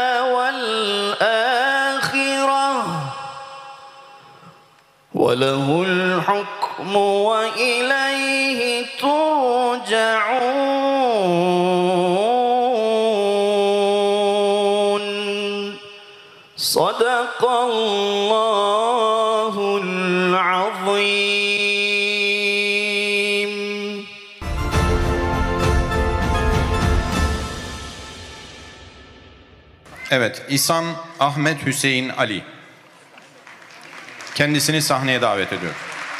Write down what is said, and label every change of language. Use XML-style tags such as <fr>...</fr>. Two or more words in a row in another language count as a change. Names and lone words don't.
<ar>والآخرة وله الحكم وإليه ترجعون صدق الله العظيم.</ar> <tr>Evet, İhsan Ahmet Hüseyin Ali. Kendisini sahneye davet ediyorum.</tr>